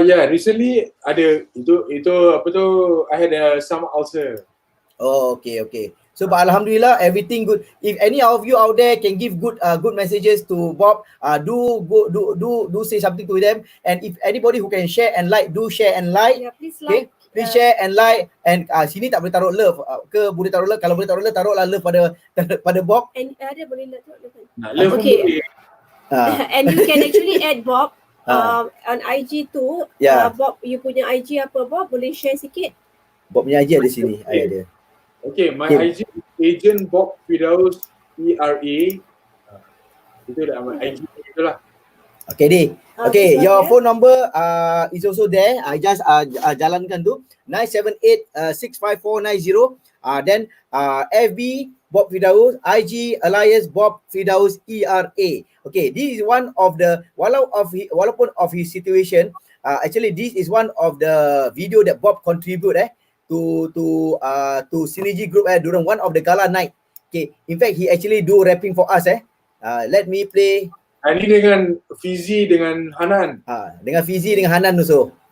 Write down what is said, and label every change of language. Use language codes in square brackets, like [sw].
[en] Recently [ms] ada itu apa tu, [en] I had some ulcer. Oh, okay. So but alhamdulillah everything good. If any of you out there can give good messages to Bob, do say something to them. And if anybody who can share and like, do share and like. Yeah, please like. Okay? Please share and like. [ms] And sini tak boleh taruh love ke boleh taruh love? Kalau boleh taruh love, taruhlah love pada Bob. And ada boleh love. [en] Love okay. And you can actually add Bob on IG too. [ms] Bob, you punya IG apa Bob? Boleh share sikit? Bob punya IG ada sini. Ada. [en] Okay, my IG agent Bob Firdaus ERA. [ms] Itu dah my IG itulah. [en] Okay, Di. Okay, your phone number is also there. I just [ms] jalankan tu [en] 978-65490. Then FB Bob Firdaus, IG Alias Bob Firdaus ERA. Okay, this is one of the walaupun of his situation. Actually, this is one of the video that Bob contribute to Synergy Group during one of the gala night. Okay, in fact he actually do rapping for us. Let me play. [ms] Ini dengan Fizi dengan Hanan. Dengan Fizi dengan Hanan also.